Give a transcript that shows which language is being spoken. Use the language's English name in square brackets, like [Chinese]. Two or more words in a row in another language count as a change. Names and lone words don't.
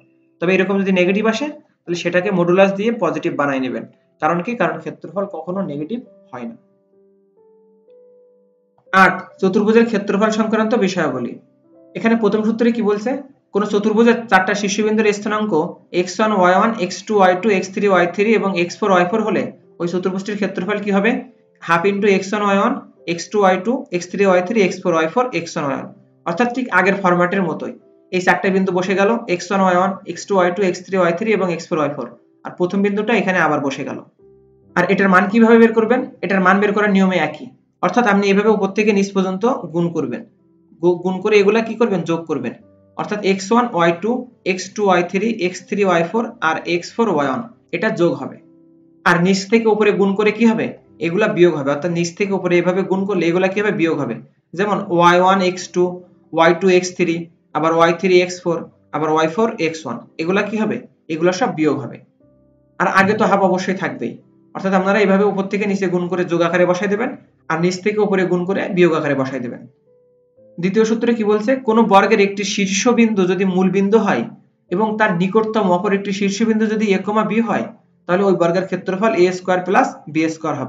[Bangla] তবে এরকম যদি নেগেটিভ আসে তাহলে সেটাকে মডুলাস দিয়ে পজিটিভ বানাই নেবেন। কারণ কি, কারণ ক্ষেত্রফল কখনো নেগেটিভ হয় না। 8 চতুর্ভুজের ক্ষেত্রফল সংক্রান্ত বিষয়াবলী। এখানে প্রথম সূত্রে কি বলছে, কোন চতুর্ভুজের চারটা শীর্ষবিন্দুর স্থানাঙ্ক x1 y1 x2 y2 x3 y3 এবং x4 y4 হলে ওই চতুর্ভুজটির ক্ষেত্রফল কি হবে, [English] half into [Bangla] x1 y1 x2 y2 x3 y3 x4 y4 x1 y1। অর্থাৎ ঠিক আগের ফরম্যাটের মতোই এই চারটা বিন্দু বসে গেল x1 y1 x2 y2 x3 y3 এবং x4 y4, আর প্রথম বিন্দুটা এখানে আবার বসে গেল। আর এটার মান কিভাবে বের করবেন? এটার মান বের করার নিয়মে একই, অর্থাৎ আপনি এভাবে উপর থেকে নিচ পর্যন্ত গুণ করবেন, গুণ করে এগুলা কি করবেন? যোগ করবেন, অর্থাৎ x1 y2 x2 y3 x3 y4 আর x4 y1 এটা যোগ হবে। আর নিচ থেকে উপরে গুণ করে কি হবে? এগুলা বিয়োগ হবে, অর্থাৎ নিচ থেকে উপরে এভাবে গুণ করলে এগুলা কি হবে? বিয়োগ হবে। যেমন y1 x2 y2 x3 আবার y3 x4 আবার y4 x1, এগুলা কি হবে? এগুলা সব বিয়োগ হবে। আর আগে তো হাফ অবশ্যই থাকবেই, অর্থাৎ আপনারা এইভাবে উপর থেকে নিচে গুণ করে যোগ আকারে বসাই দেবেন আর নিচ থেকে উপরে গুণ করে বিয়োগ আকারে বসাই দেবেন। দ্বিতীয় সূত্রে কি বলছে? কোন বর্গের একটি শীর্ষবিন্দু যদি মূল বিন্দু হয় এবং তার নিকটতম অপর একটি শীর্ষবিন্দু যদি a, b হয়, তাহলে ওই বর্গের ক্ষেত্রফল a [English] square plus b square [Bangla] হবে।